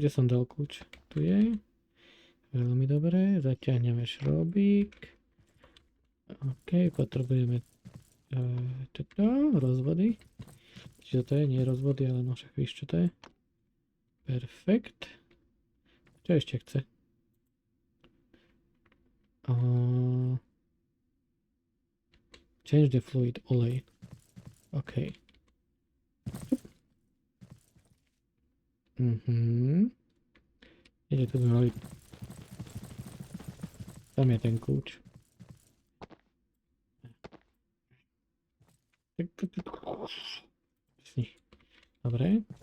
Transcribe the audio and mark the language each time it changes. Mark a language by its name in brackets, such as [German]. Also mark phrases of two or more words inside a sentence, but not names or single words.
[Slovak] Kde som dal kľúč? Tu je. Veľmi dobré. Zaťahneme šrobík. OK, potrebujeme rozvody. Čiže to je, nie rozvody, ale no však víš čo to je. Perfekt. Čo ešte chce? [English] Change the fluid, [Slovak] olej. OK. Ide tu mali. Tam je ten kľúč. Dobre.